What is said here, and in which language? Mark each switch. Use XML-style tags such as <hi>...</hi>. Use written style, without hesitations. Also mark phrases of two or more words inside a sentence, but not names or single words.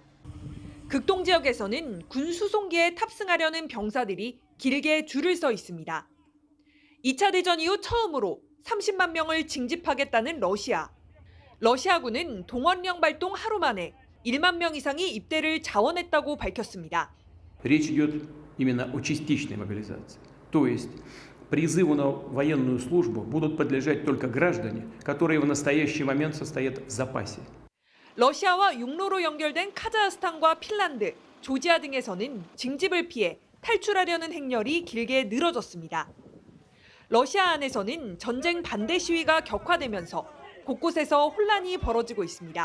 <ko>극동 지역에서는 군 수송기에 탑승하려는 병사들이 길게 줄을 서 있습니다. 2차 대전 이후 처음으로 30만 명을 징집하겠다는 러시아. 러시아군은 동원령 발동 하루 만에 1만 명 이상이 입대를 자원했다고 밝혔습니다.</ko> <ru>Речь идет именно о частичной мобилизации. То есть призыву на военную службу будут подлежать только граждане, которые в настоящий момент состоят в запасе.</ru> <ko>러시아와 육로로 연결된 카자흐스탄과 핀란드, 조지아 등에서는 징집을 피해 탈출하려는 행렬이 길게 늘어졌습니다. 러시아 안에서는 전쟁 반대 시위가 격화되면서 곳곳에서 혼란이 벌어지고 있습니다.</ko>